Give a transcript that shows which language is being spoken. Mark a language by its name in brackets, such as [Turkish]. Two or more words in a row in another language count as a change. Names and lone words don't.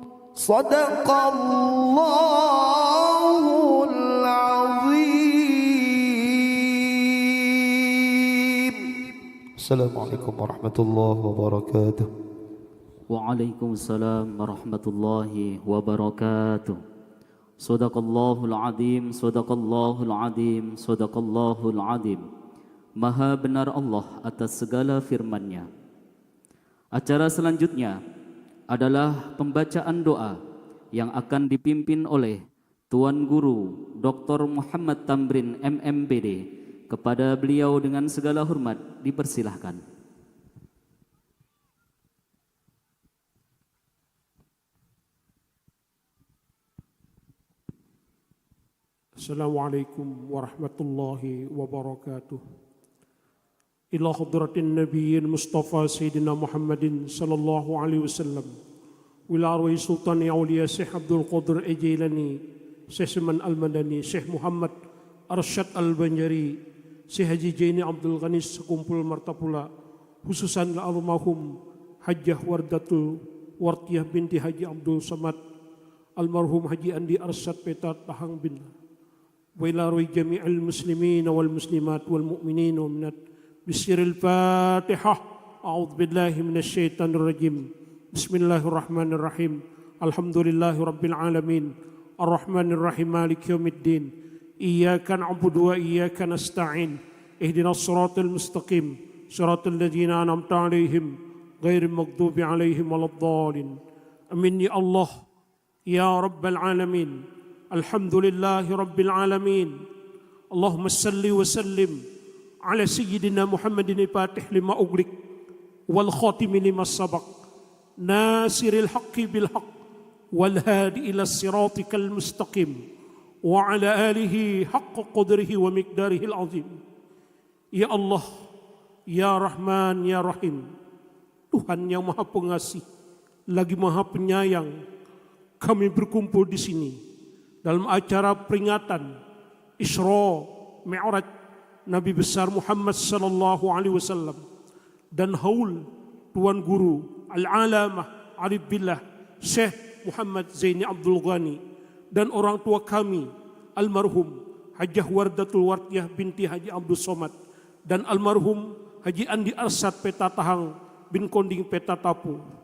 [Arabic] صدق الله العظيم. السلام عليكم ورحمة الله وبركاته. وعليكم السلام ورحمة الله وبركاته. صدق الله العظيم، صدق الله العظيم، صدق الله العظيم. [Indonesian] Maha benar Allah atas segala firman-Nya. Acara selanjutnya adalah pembacaan doa yang akan dipimpin oleh Tuan Guru Dr. Muhammad Tamrin MMPD. Kepada beliau dengan segala hormat dipersilahkan. [Arabic] السلام عليكم ورحمة الله وبركاته. إلى حضرة النبي المصطفى سيدنا محمد صلى الله عليه وسلم. وإلى أرواح Sultan Aulia Syekh Abdul Qadir Al-Jailani, Syekh Salman Al-Madani, Syekh Muhammad Arsyad Al-Banjari, Syekh Haji Jaini Abdul Ghanis sekumpul martapula, خصوصا المرحوم Hajjah Wardatul Wartiyah binti Haji Abdul Samad, almarhum Haji Andi Arsyad Peta Tahang bin وإلى روي جميع المسلمين والمسلمات والمؤمنين والمؤمنات بسر الفاتحة. أعوذ بالله من الشيطان الرجيم. بسم الله الرحمن الرحيم. الحمد لله رب العالمين الرحمن الرحيم مالك يوم الدين. إياك نعبد وإياك نستعين. اهدنا الصراط المستقيم صراط الذين أنعمت عليهم غير المغضوب عليهم ولا الضالين. آمين يا الله يا رب العالمين. الحمد لله رب العالمين. اللهم صل وسلم على سيدنا محمد الفاتح لما أغلق والخاتم لما سبق ناصر الحق بالحق والهادي إلى صراطك المستقيم وعلى آله حق قدره ومقداره العظيم. يا الله، يا رحمن، يا رحيم, [Indonesian] Tuhan yang Maha Pengasih lagi Maha Penyayang, kami berkumpul di sini dalam acara peringatan Isra Mi'raj Nabi besar Muhammad [Arabic] صلى الله عليه وسلم [Indonesian] dan haul Tuan Guru Al-Alamah Arif Billah Syekh Muhammad Zaini Abdul Ghani dan orang tua kami almarhum Hajjah Wardatul Wartiyah binti Haji Abdul Somad dan almarhum Haji Andi Arsyad Peta Tahang bin Konding Peta Tapu.